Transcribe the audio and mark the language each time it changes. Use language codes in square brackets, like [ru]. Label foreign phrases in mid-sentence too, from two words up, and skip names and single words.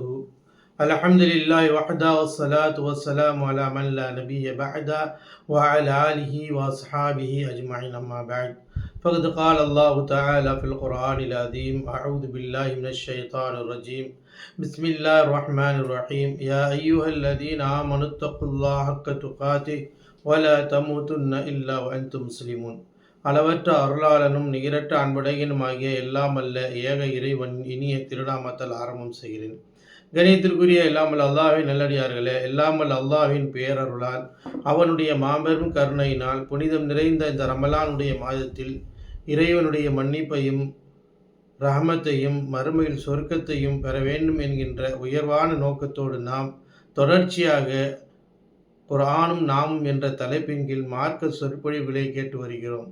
[ar] الحمد لله وحده والصلاة والسلام على من لا نبي بعده وعلى آله وأصحابه أجمعين أما بعد فقد قال الله تعالى في القرآن العظيم أعوذ بالله من الشيطان الرجيم بسم الله الرحمن الرحيم يا أيها الذين آمنوا اتقوا الله حق تقاته ولا تموتن إلا وأنتم مسلمون. [ta] அளவற்ற அருளாளனும் நிகரற்ற அன்புடையனுமாகிய எல்லாம் அல்ல ஏக இறைவன் இனிய திருநாமத்தால் ஆரம்பம் செய்கிறேன். கணியத்திற்குரிய எல்லாமல் அல்லாஹ்வின் நல்லடியார்களே, எல்லாமல் அல்லாஹ்வின் பேரருளால் அவனுடைய மாபெரும் கருணையினால் புனிதம் நிறைந்த இந்த ரமலானுடைய மாதத்தில் இறைவனுடைய மன்னிப்பையும் ரஹமத்தையும் மறுமையில் சொர்க்கத்தையும் பெற வேண்டும் என்கின்ற உயர்வான நோக்கத்தோடு நாம் தொடர்ச்சியாக குர்ஆனும் நாமும் என்ற தலைப்பின் கீழ் மார்க்க சொற்பொழிவுகளை கேட்டு வருகிறோம்.